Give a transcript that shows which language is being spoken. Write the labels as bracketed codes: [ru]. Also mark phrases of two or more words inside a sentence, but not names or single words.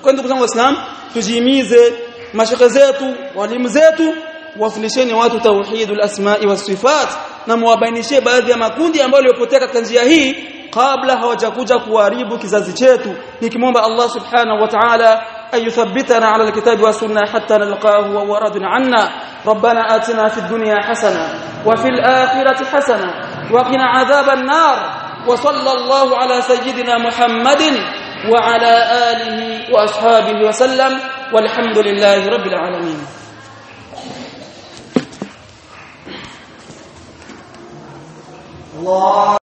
[sw] Kwa ndugu zangu Waislamu, tujimize mashaka zetu, walimu zetu, wafundisheni watu [ar] توحيد الأسماء والصفات, [sw] na muwabainishie baadhi ya makundi ambayo yaliyopotea katika njia hii kabla hawajakuja kuharibu kizazi chetu. [ar] Nikimwomba Allah سبحانه وتعالى أن يثبتنا على الكتاب والسنة حتى نلقاه وورودنا أنا. ربنا آتنا في الدنيا حسنة وفي الآخرة حسنة وقنا عذاب النار. وصلى الله على سيدنا محمد وعلى آله وأصحابه وسلم والحمد لله رب العالمين. Allah